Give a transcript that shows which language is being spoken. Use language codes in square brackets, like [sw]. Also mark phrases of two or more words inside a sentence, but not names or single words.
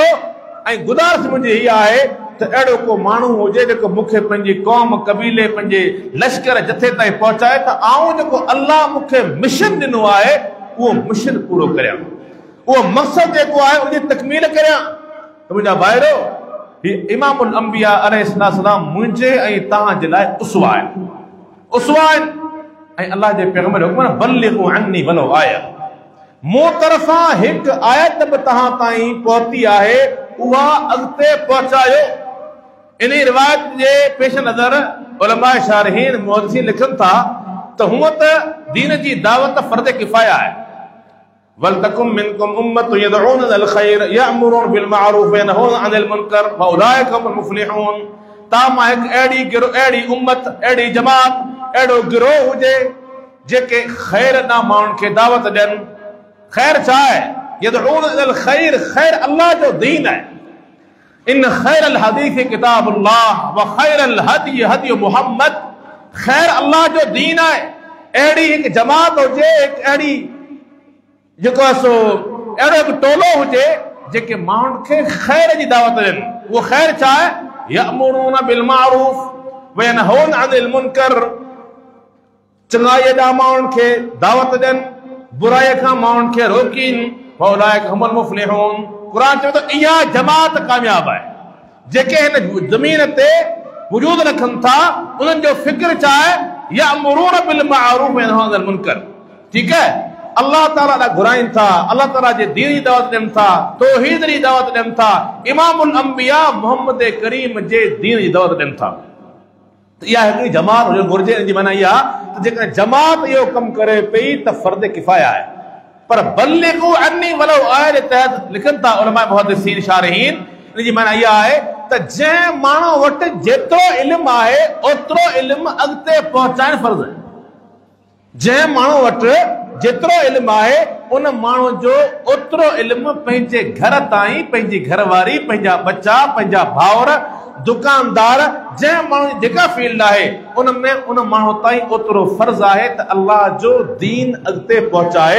[sd] ऐं गुज़ारिश मुंहिंजी हीअ आहे त अहिड़ो को माण्हू हुजे जेको मूंखे पंहिंजी क़ौम, कबीले, पंहिंजे लश्कर जथे ताईं पहुचाए त आउं जेको अल्लाह मूंखे मिशन ॾिनो आहे उहो मिशन पूरो करियां, उहो मक़सद जेको आहे उनजी तकमील करियां। त मुंहिंजा भाइरो, हीउ इमामुल अंबिया अलैहिस्सलाम मुंहिंजे ऐं तव्हां जे लाइ उसवा आहिनि, उसवा आहिनि। ऐं अल्लाह जे पैगंबर हुकुम [ar] بلغوا عني ولو آية, [sd] मूं तरफ़ां हिकु आयत बि तहां ताईं पहुती आहे, उहा अॻिते पहुचायो। इन रिवायत जे पेश नज़र उलमा शारहीन मुहद्दिसीन लिखनि था त हूअं त दीन जी दावत फर्ज़ किफ़ाया आहे। [ar] ولتكن منكم أمة يدعون إلى الخير يأمرون بالمعروف وينهون عن المنكر وأولئك هم المفلحون. [sd] ताम हिकु अहिड़ी उम्मत, अहिड़ी जमात, अहिड़ो गिरोह हुजे जेके खैर ॾांहुं माण्हुनि खे दावत ॾियनि। खैर छा आहे? [ar] يدعون إلى الخير, [sd] खैर अल्लाह जो दीन आहे। [ar] إن خير الحديث كتاب الله وخير الهدي هدي محمد. [sd] खैर अल्लाह जो दीन आहे। अहिड़ी हिकु जमात हुजे, हिकु अहिड़ी जेको आहे सो अहिड़ो हिकु टोलो हुजे जेके माण्हुनि खे खैर जी दावत ॾियनि। उहो खैर छा आहे? [ar] يأمرون بالمعروف وينهون عن المنكر. [sd] चङाई ॾांहुं माण्हुनि खे दावत ॾियनि, बुराई खां माण्हुनि खे रोकीनि। [ar] وأولئك هم المفلحون. [sd] क़ुरान चवे थो इहा जमात कामयाब आहे जेके हिन ज़मीन ते वजूद रखनि था। उन्हनि जो फिक्र छा आहे? [ar] يأمرون بالمعروف وينهون عن المنكر. [sd] ठीकु है, अल्लाह ताला ॾांहुं घुराइनि था, अल्लाह ताला जे दीन जी दावत ॾियनि था, तौहीद जी दावत ॾियनि था, इमामुल अंबिया मोहम्मद करीम जे दीन जी दावत ॾियनि था। इहा हिकिड़ी जमात हुजणु घुरिजे। इन जी माना इहा त जेकॾहिं जमात इहो कमु करे पई त फर्ज़ किफ़ाया आहे। पर [ar] بلغوا عني ولو آية [sd] जे तहत लिखनि था उलमा मुहद्दिसीन शारहीन। इन जी माना इहा आहे त जंहिं माण्हू वटि जेतिरो इल्मु आहे ओतिरो इल्मु अॻिते पहुचाइण फर्ज़ आहे। जंहिं माण्हू वटि जेतिरो इल्मु आहे उन माण्हू जो ओतिरो इल्मु पंहिंजे घर ताईं, पंहिंजी घरवारी, पंहिंजा बच्चा, पंहिंजा भाउर, दुकानदार, जंहिं माण्हू जी जेका फील्ड आहे उन में उन माण्हू ताईं ओतिरो फर्ज़ आहे त अल्लाह जो दीन अॻिते पहुचाए।